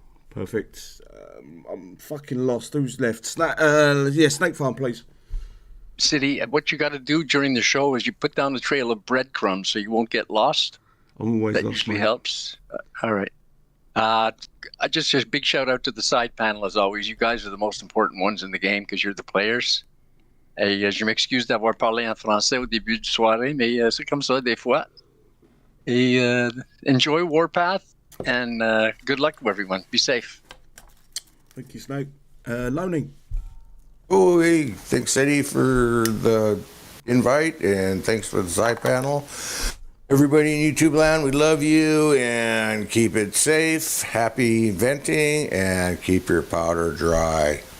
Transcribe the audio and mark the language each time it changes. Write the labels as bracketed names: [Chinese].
[English] Perfect. I'm fucking lost. Who's left? Snake Farm, please. City, what you got to do during the show is you put down a trail of breadcrumbs so you won't get lost. I'm always that lost. Usually helps. All right. Just a big shout out to the side panel as always. You guys are the most important ones in the game because you're the players. [French] Et je m'excuse d'avoir parlé en français au début de soirée, mais c'est comme ça des fois. [English] Et enjoy Warpath and good luck to everyone. Be safe. Thank you, Snake. Loaning. Oh, hey, thanks, Eddie, for the invite, and thanks for the side panel. Everybody in YouTube land, we love you, and keep it safe, happy venting, and keep your powder dry.